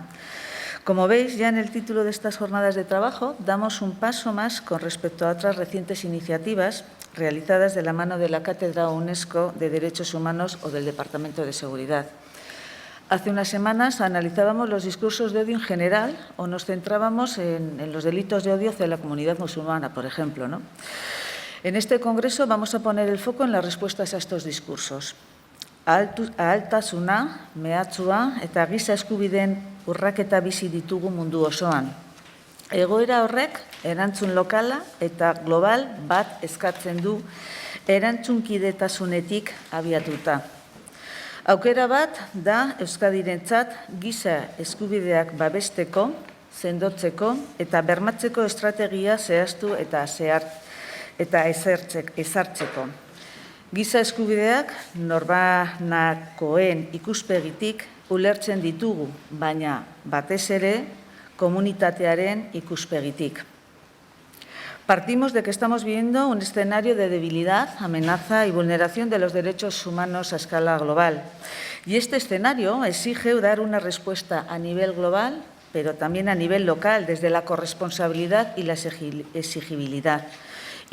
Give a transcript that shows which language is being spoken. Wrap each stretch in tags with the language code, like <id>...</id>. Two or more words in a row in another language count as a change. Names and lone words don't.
<es>Como veis, ya en el título de estas jornadas de trabajo damos un paso más con respecto a otras recientes iniciativas realizadas de la mano de la Cátedra UNESCO de Derechos Humanos o del Departamento de Seguridad. Hace unas semanas analizábamos los discursos de odio en general o nos centrábamos en los delitos de odio hacia la comunidad musulmana, por ejemplo, ¿no? En este congreso vamos a poner el foco en las respuestas a estos discursos.</es> <eu>Ahaltasuna, mehatxua eta giza eskubideen urraketa bizi ditugu mundu osoan. Egoera horrek erantzun lokala eta global bat eskatzen du erantzunkidetasunetik abiatuta. Aukera bat da Euskadirentzat giza eskubideak babesteko, sendotzeko eta bermatzeko estrategia zehaztu eta ezartzeko. Giza eskubideak norbanakoen ikuspegitik ulertzen ditugu, baina batez ere komunitatearen ikuspegitik.</eu> <es>Partimos de que estamos viviendo un escenario de debilidad, amenaza y vulneración de los derechos humanos a escala global. Y este escenario exige dar una respuesta a nivel global, pero también a nivel local, desde la corresponsabilidad y la exigibilidad.</es>